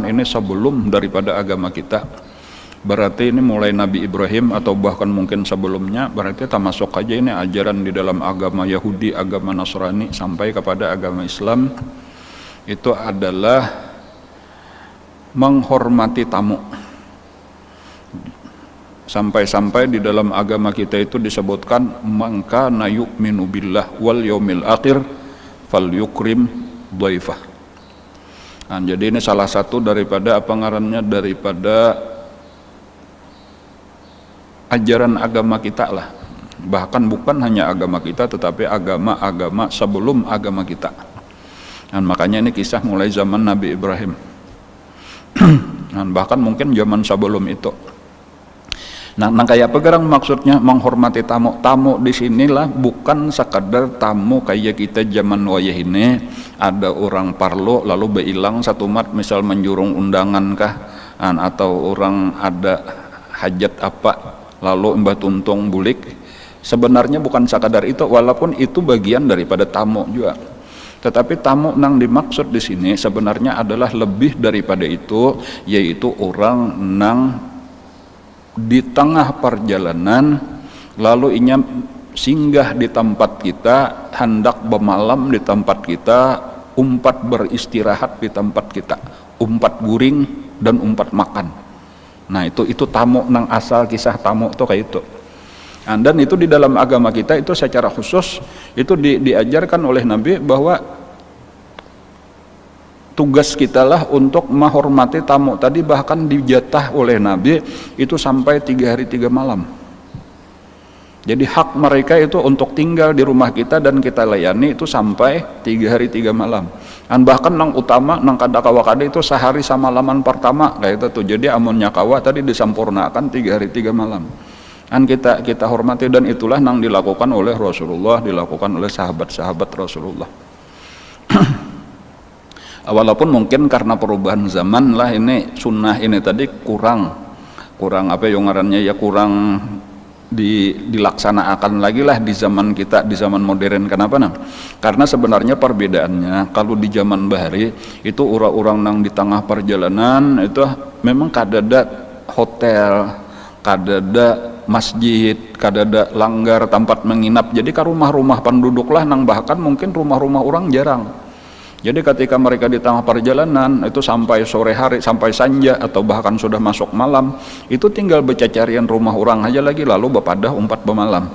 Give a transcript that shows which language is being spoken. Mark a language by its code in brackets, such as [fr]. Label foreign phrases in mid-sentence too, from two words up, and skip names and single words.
[id] ini sebelum daripada agama kita, berarti ini mulai Nabi Ibrahim atau bahkan mungkin sebelumnya, berarti termasuk aja ini ajaran di dalam agama Yahudi, agama Nasrani sampai kepada agama Islam, itu adalah menghormati tamu. Sampai-sampai di dalam agama kita itu disebutkan [ar] من كان يؤمن بالله واليوم الآخر فليكرم ضيفه. [id] Nah, jadi ini salah satu daripada [bjn] apa ngarannya, [id] daripada ajaran agama kita lah, bahkan bukan hanya agama kita tetapi agama-agama sebelum agama kita. Dan makanya ini kisah mulai zaman Nabi Ibrahim dan bahkan mungkin zaman sebelum itu. Nah kayak apa gerang maksudnya menghormati tamu? Tamu di sinilah bukan sekadar tamu kayak kita [bjn] zaman wayah ini, ada orang parlo lalu beilang satu mat [id] misal menjurung undangan kah, atau orang ada hajat apa [bjn] lalu mbah tuntung bulik. [id] Sebenarnya bukan sekadar itu, walaupun itu bagian daripada tamu juga. Tetapi tamu nang dimaksud di sini sebenarnya adalah lebih daripada itu, yaitu orang nang di tengah perjalanan lalu inya singgah di tempat kita, hendak bermalam di tempat kita, umpat beristirahat di tempat kita, [bjn] umpat guring dan umpat makan. Nah itu tamu nang asal kisah tamu tuh kayak itu. [id] Dan itu di dalam agama kita itu secara khusus itu diajarkan oleh Nabi bahwa tugas kita lah untuk menghormati tamu tadi, bahkan dijatah oleh Nabi itu sampai 3 hari 3 malam. Jadi hak mereka itu untuk tinggal di rumah kita dan kita layani itu sampai 3 hari 3 malam. [bjn] Dan bahkan nang utama nang kada kawa kada itu sehari sama malaman pertama kayak itu tuh. Jadi amunnya kawa tadi disampurnakan 3 hari 3 malam. [id] Dan kita hormati, dan itulah nang dilakukan oleh Rasulullah, dilakukan oleh sahabat-sahabat Rasulullah. Walaupun mungkin karena perubahan zaman lah ini sunnah ini tadi kurang [bjn] apa yang ngarannya [id] ya, kurang dilaksanakan lagi lah di zaman kita, di zaman modern. Kenapa nah? Karena sebenarnya perbedaannya kalau di zaman bahari itu orang-orang nang di tengah perjalanan itu memang [bjn] kadada hotel, kadada masjid, kadada langgar [id] tempat menginap. Jadi ke rumah-rumah penduduk lah nang, bahkan mungkin rumah-rumah orang jarang. Jadi ketika mereka di tengah perjalanan itu sampai sore hari, sampai sanja atau bahkan sudah masuk malam, itu tinggal [bjn] becacarian rumah orang aja lagi, lalu bepadah umpat bemalam.